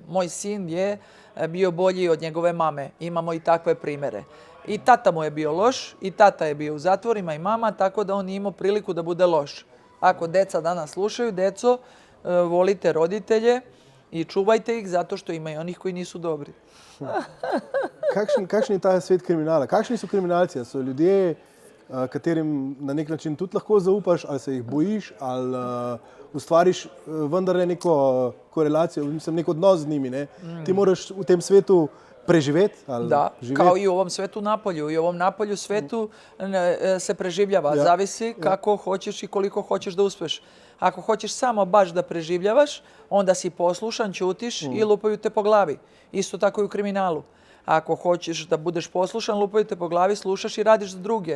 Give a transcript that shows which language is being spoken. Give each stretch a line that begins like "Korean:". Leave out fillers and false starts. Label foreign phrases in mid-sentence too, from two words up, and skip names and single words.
Serbian: Moj sin je bio bolji od njegove mame. Imamo i takve primere. I tata mu je bio loš, i tata je bio u zatvorima i mama, tako da on nije imao priliku da bude loš. Ako deca danas slušaju, deco, volite roditelje i čuvajte ih zato što ima i onih koji nisu dobri.
Slovenian: Kakšen je ta svet kriminala? Kakšni so kriminalci? So ljudje, katerim na nek način tudi lahko zaupaš, ali se jih bojiš, ali ustvariš vendarle neko korelacijo, mislim, nek odnos z njimi. Ne? Ti moraš v tem svetu preživeti?
Serbian: Da, kao i u ovom svetu napolju. I u ovom napolju svetu se preživljava. Zavisi kako hoćeš i koliko hoćeš da uspeš. Ako hoćeš samo baš da preživljavaš, onda si poslušan, ćutiš i lupaju te po glavi. Isto tako i u kriminalu. Ako hoćeš da budeš poslušan, lupaju te po glavi, slušaš i radiš za druge.